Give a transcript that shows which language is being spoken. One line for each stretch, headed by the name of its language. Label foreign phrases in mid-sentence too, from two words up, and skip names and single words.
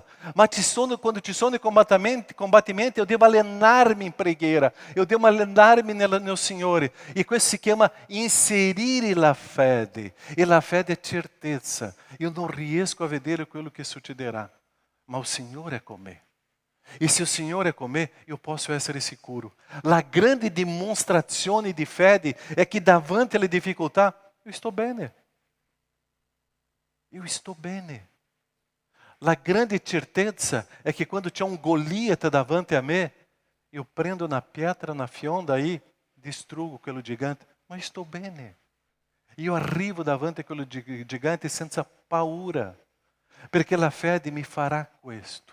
Italian: Ma quando ci sono i combattimenti, eu devo allenarmi in preghiera, eu devo allenarmi nel Signore. E questo si chiama inserire la fede. E la fede è certezza. Eu non riesco a vedere quello che succederà, ma il Signore è con me.
Portuguese: E se o Signore é com me, eu posso
Italian: essere sicuro. La grande dimostrazione di fede è che davanti alle difficoltà,
Portuguese: eu estou bene. Eu estou bene.
Italian: La grande certezza è che quando c'è un Goliata davanti a me, eu prendo una pietra, una fionda e distruggo quello gigante, ma estou bene. Io arrivo davanti a quello gigante senza paura, perché la fede mi farà questo.